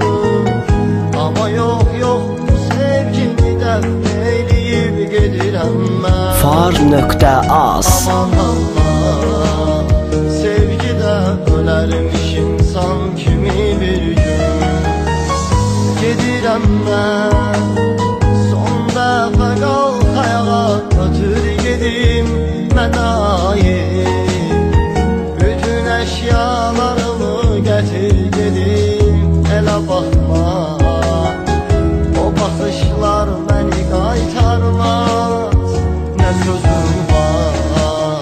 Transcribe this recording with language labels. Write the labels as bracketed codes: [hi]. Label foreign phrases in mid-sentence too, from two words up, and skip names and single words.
[tr] Ama yok yok bu sevgimden neyleyip gedirem ben. Far.az Aman Allah, sevgide ölermiş insan kimi bir gün. [az] Gedirem ben son dəfə qalx ayağa, ötür gedim mən ayım. Bütün əşyalarımı gətir gedim, elə baxma. O baxışlar məni qaytarmaz, nə sözüm var.